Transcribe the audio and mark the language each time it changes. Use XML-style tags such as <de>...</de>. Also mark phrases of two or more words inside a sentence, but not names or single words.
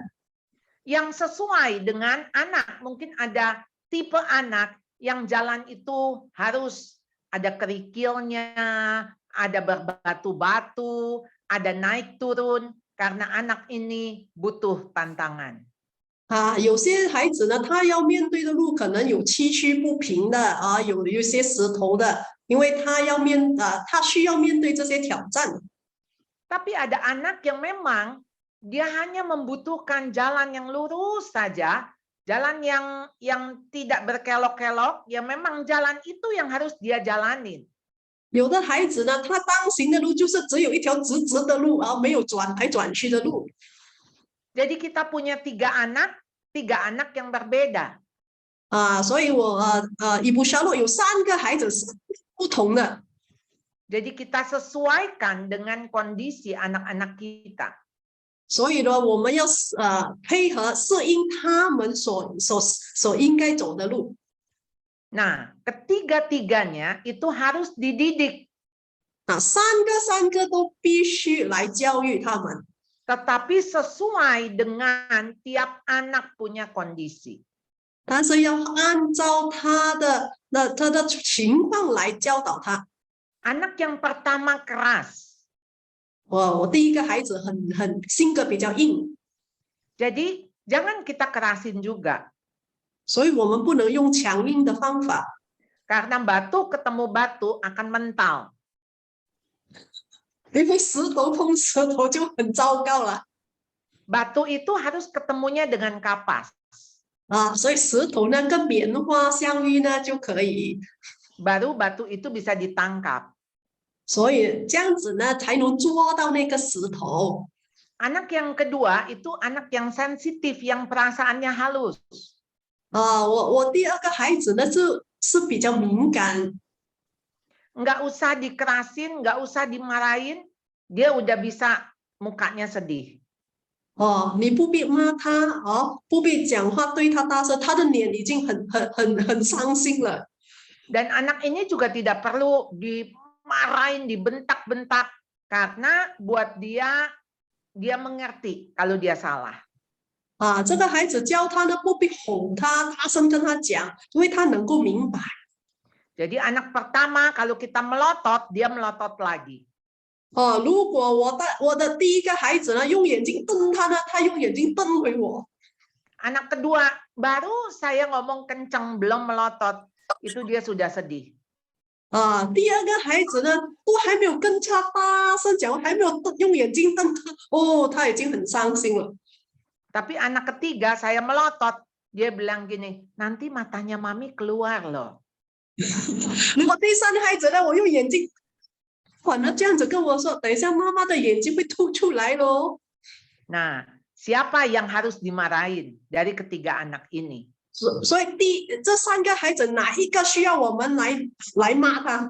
<id>Yang sesuai dengan anak, mungkin ada tipe anak yang jalan itu harus ada kerikilnya, ada berbatu-batu, ada naik turun, karena anak ini butuh tantangan.</id> <zh>有些孩子呢，他要面对的路可能有崎岖不平的有一些石头的，因为他需要面对这些挑战。</zh> <id>Tapi ada anak yang memang dia hanya membutuhkan jalan yang lurus saja, jalan yang tidak berkelok-kelok, ya memang jalan itu yang harus dia jalanin.</id> <zh>有的孩子呢，他当行的路就是只有一条直直的路，而没有转来转去的路。</zh> <id>Jadi kita punya tiga anak yang berbeda.</id> <zh>所以伊布沙洛有3个孩子是不同的，</zh> <id>Jadi kita sesuaikan dengan kondisi anak-anak kita.</id> <zh>所以呢，我们要配合适应他们所应该走的路。</zh> <id>Nah, ketiga-tiganya itu harus dididik.</id> <zh>3 个都必须来教育他们，</zh> <id>Tetapi sesuai dengan tiap anak punya kondisi.</id> <zh>但是要按照他的情况来教导他。</zh> <id>Anak yang pertama keras.</id> <zh>我第一个孩子很性格比较硬，</zh> <id>Jadi jangan kita kerasin juga.</id> <zh>所以我们不能用强硬的方法，</zh> <id>Karena batu ketemu batu akan mental.</id> <zh>因为石头碰石头就很糟糕了。</zh> <id>Batu itu harus ketemunya dengan kapas.</id> <zh>所以石头呢跟棉花相遇呢就可以，</zh> <id>Baru batu itu bisa ditangkap.</id> <zh>所以这样子呢才能捉到那个石头。</zh> <id>Anak yang kedua itu anak yang sensitif, yang perasaannya halus.</id> <zh>我第二个孩子呢是比较敏感，</zh> <id>Nggak usah dikerasin, nggak usah dimarahin, dia udah bisa mukanya sedih.</id> <zh>你不必骂他，不必讲话对他大声，他的脸已经很伤心了。</zh> <id>Dan anak ini juga tidak perlu dimarahin, dibentak-bentak, karena buat dia mengerti kalau dia salah.</id> <zh>这个孩子教他呢，不必哄他，大声跟他讲，因为他能够明白。</zh> <id>Jadi anak pertama kalau kita melotot, dia melotot lagi.</id> <zh>如果我的第一个孩子呢，用眼睛瞪他呢，他用眼睛瞪回我。</zh> <id>Anak kedua, baru saya ngomong kenceng, belum melotot, itu dia sudah sedih.</id> <zh>第二个孩子呢，都还没有跟他大声讲，还没有用眼睛瞪他，他已经很伤心了。</zh> <id>Tapi anak ketiga saya melotot, dia bilang gini, nanti matanya mami keluar loh.</id> <zh>如果第三个孩子呢，我用眼睛，反而这样子跟我说，等一下妈妈的眼睛会凸出来咯。</zh> <id>Nah, siapa yang harus dimarahin dari ketiga anak ini?</id> <zh>所以这3个孩子哪一个需要我们来骂他？</zh>